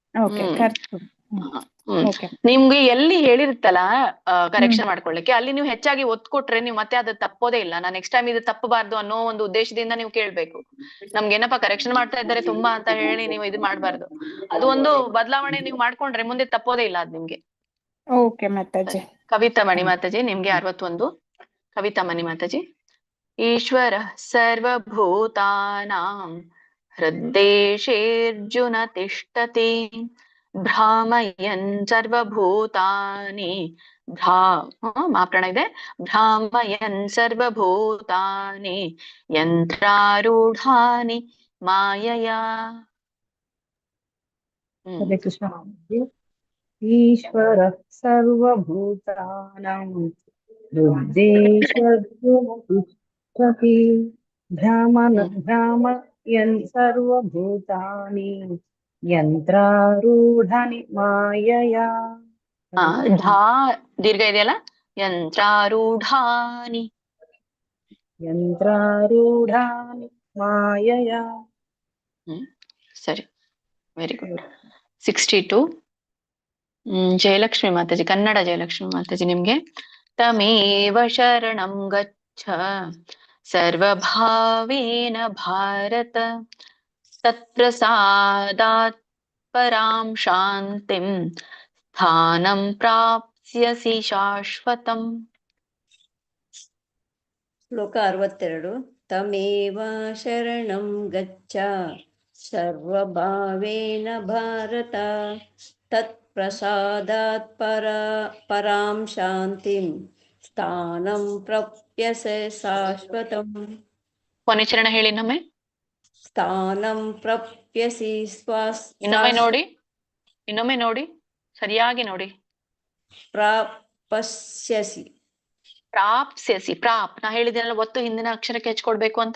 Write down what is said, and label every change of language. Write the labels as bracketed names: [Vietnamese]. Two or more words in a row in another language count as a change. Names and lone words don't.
[Kannada] ನಿಮ್ಗೆ ಎಲ್ಲಿ ಹೇಳಿರುತ್ತಲ್ಲ ಕರೆಕ್ಷನ್ ಮಾಡ್ಕೊಳ್ಳಿಕ್ಕೆ, ಅಲ್ಲಿ ನೀವು ಹೆಚ್ಚಾಗಿ ಒತ್ತು ಕೊಟ್ರೆ ನೀವು ಮತ್ತೆ ಅದು ತಪ್ಪೋದೇ ಇಲ್ಲ. ನಾನು [English] next time [Kannada] ಇದು ತಪ್ಪಬಾರ್ದು ಅನ್ನೋ ಒಂದು ಉದ್ದೇಶದಿಂದ ನೀವು ಕೇಳ್ಬೇಕು. ನಮ್ಗೆ ಏನಪ್ಪಾ ಕರೆಕ್ಷನ್ ಮಾಡ್ತಾ ಇದ್ದಾರೆ ತುಂಬಾ ಅಂತ ಹೇಳಿ ನೀವು ಇದು ಮಾಡ್ಬಾರ್ದು. ಅದು ಒಂದು ಬದಲಾವಣೆ ನೀವು ಮಾಡ್ಕೊಂಡ್ರೆ ಮುಂದೆ ತಪ್ಪೋದೇ ಇಲ್ಲ ಅದ್ ನಿಮ್ಗೆ. ಕವಿತಾ ಮಣಿ ಮಾತಾಜಿ ನಿಮ್ಗೆ 61. ಕವಿತಾ ಮಣಿ ಮಾತಾಜಿ. [Sanskrit] ಈಶ್ವರ ಸರ್ವಭೂತಾನಾಂ ಹೃದ್ದೇಶೇರ್ಜುನ ತಿಷ್ಠತಿ ಭ್ರಾಮಯನ್ ಸರ್ವಭೂತಾನಿ ಮಾಪ್ರಾಣ ಇದೆ. ಭ್ರಾಮಯನ್ ಸರ್ವಭೂತಾನಿ ಯಂತ್ರಾರೂಢಾನಿ ಮಾಯಯಾ. ಈಶ್ವರ ಸರ್ವಭೂತಾನಾಂ ಹೃದ್ದೇಶೇರ್ಜುನ ತಿಷ್ಠತಿ ಭ್ರಾಮಯನ್ ಸರ್ವಭೂತಾನಿ ಯಂತ್ರಾರೂಢಾನಿ ಮಾಯಯಾ. [Kannada] ಢಾ ದೀರ್ಘ ಇದೆಯಲ್ಲ, ಯಂತ್ರಾರೂಢಾನಿ. [Sanskrit] ಯಂತ್ರಾರೂಢಾನಿ ಮಾಯಯ. [English] ಸರಿ, very good. [Kannada] 62 ಜಯಲಕ್ಷ್ಮಿ ಮಾತಾಜಿ, ಕನ್ನಡ ಜಯಲಕ್ಷ್ಮಿ ಮಾತಾಜಿ ನಿಮ್ಗೆ. [Sanskrit] ತಮೇವ ಶರಣಂ ಗಚ್ಚ ಸರ್ವಭಾವೇನ ಭಾರತ, ತತ್ಪ್ರಸಾದಾತ್ ಪರಾಂ ಶಾಂತಿಂ ಸ್ಥಾನಂ ಪ್ರಾಪ್ಸ್ಯಸಿ ಶಾಶ್ವತಂ. [Kannada] ಶ್ಲೋಕ 62. [Sanskrit] ತಮೇವ ಶರಣಂ ಗಚ್ಚ ಸರ್ವಭಾವೇನ ಭಾರತ, ತತ್ಪ್ರಸಾದಾತ್ ಪರಾಂ ಶಾಂತಿಂ ಸ್ಥಾನಂ ಪ್ರಾಪ್ಯಸೆ ಶಾಶ್ವತಂ. [Kannada] ಕೊನೆ ಚರಣ ಹೇಳಿ ಇನ್ನೊಮ್ಮೆ. [Sanskrit] ಸ್ಥಾನಂ ಪ್ರಾಪ್ಯಸಿ [Kannada] ಇನ್ನೊಮ್ಮೆ ನೋಡಿ, ಸರಿಯಾಗಿ ನೋಡಿ. [Sanskrit] ಪ್ರಾಪ್ಸ್ಯಸಿ. [Kannada] ಪ್ರಾಪ್ಸ್ಯಸಿ, ಪ್ರಾಪ್ ನಾ ಹೇಳಿದ್ದೀನಲ್ಲ, ಒತ್ತು ಹಿಂದಿನ ಅಕ್ಷರಕ್ಕೆ ಹೆಚ್ಕೊಡ್ಬೇಕು ಅಂತ.